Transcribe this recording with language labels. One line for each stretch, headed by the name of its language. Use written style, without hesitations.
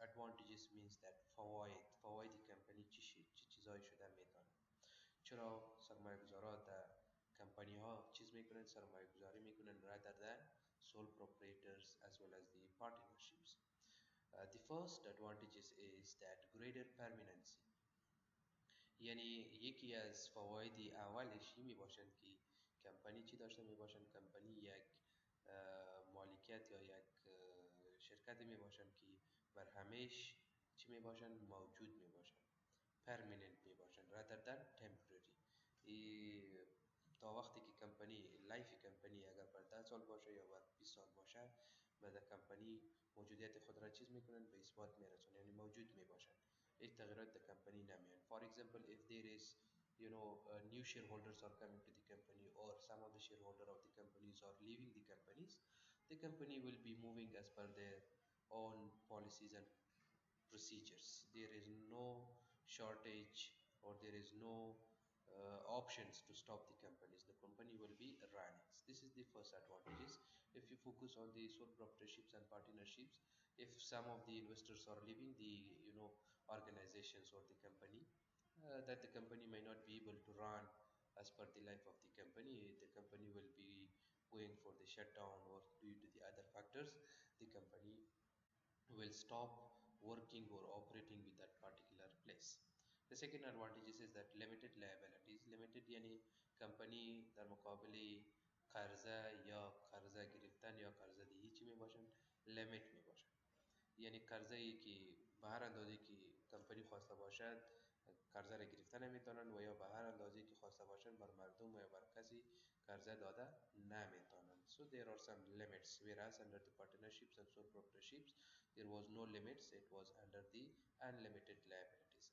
English: Advantages means that
Persian: فواید company چی چیزایی شده میتونه. چرا سرمایه گذارا در کمپانی ها چیز میکنن سرمایه گذاری میکنن
English: rather than sole proprietors as well as the partnerships. The first advantages is that greater permanency.
Persian: یعنی یکی از فواید اولش این میباشند که کمپانی چی داشته میباشند کمپانی یک مالکیت یا یک شرکتی میباشند که بر همیش چی میباشند موجود میباشند permanent میباشند
English: rather than
Persian: temporary ای تا وقتی که کمپانی لایف کمپانی اگر بر 10 سال باشه یا بر 20 سال باشه بعد کمپانی موجودیت خود را چیز میکنن به اثبات میرسونن یعنی موجود میباشند هیچ تغییرات در کمپانی نمیان.
English: For example, if there is new shareholders are coming to the company or some of the shareholder of the companies are leaving the company will be moving as per their own policies and procedures. There is no shortage or there is no options to stop the companies. The company will be running. This is the first advantages. If you focus on the sole proprietorships and partnerships, if some of the investors are leaving the organizations or the company, that the company may not be able to run as per the life of the company. The company will be going for the shutdown or due to the other factors. The company will stop working or operating with that particular place. The second advantage is that limited liabilities.
Persian: Limited یعنی company در مقابل قرضه یا قرضه گرفتن یا قرضه دهی چی می باشند لیمیت می باشند یعنی قرضه ای که به هر اندازه که کمپانی خواسته باشد قرضه را گرفته نمیتونن و یا به هر اندازه که خواسته باشند بر مردم و یا بر کسی قرضه داده نمیتونن.
English: So there are some limits whereas under the partnerships and sole proprietorships there was no limits, it was under the unlimited liabilities.